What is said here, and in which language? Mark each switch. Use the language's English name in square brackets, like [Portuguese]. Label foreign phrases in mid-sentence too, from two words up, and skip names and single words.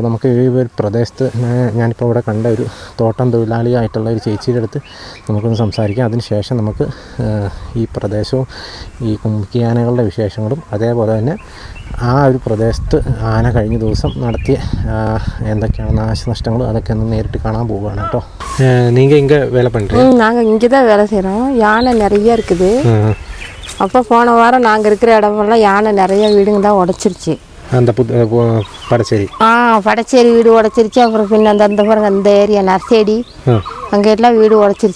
[Malayalam] നമുക്ക് ഈ ഒരു പ്രദേശത്ത് ഞാനിപ്പോൾ ഇവിടെ കണ്ട ഒരു തോട്ടം തൊഴിലാളിയായിട്ടുള്ള ഒരു ചേച്ചിയുടെ അടുത്ത് നമുക്കൊന്ന് സംസാരിക്കാം. അതിന് ശേഷം നമുക്ക് ഈ പ്രദേശവും ഈ കുമ്മിക്കാനകളുടെ വിശേഷങ്ങളും അതേപോലെ തന്നെ ആ ഒരു പ്രദേശത്ത് ആന കഴിഞ്ഞ ദിവസം നടത്തിയ എന്തൊക്കെയാണ് നാശനഷ്ടങ്ങൾ അതൊക്കെ ഒന്ന് നേരിട്ട് കാണാൻ പോവുകയാണ് കേട്ടോ. [Tamil] நீங்கள் இங்கே வேலை பண்ணுறீங்க? நாங்கள் இங்கே தான் வேலை செய்கிறோம். யானை நிறைய இருக்குது. அப்போ போன வாரம் நாங்கள் இருக்கிற இடமெல்லாம் யானை நிறைய வீடுங்க தான் உடச்சிருச்சு. அந்த படச்சேரி படச்சேரி வீடு உடச்சிருச்சு. அப்புறம் பின்ன அந்த பாருங்க இந்த ஏரியா நர்சேடி அங்கே எல்லாம் வீடு உடச்சிருச்சு.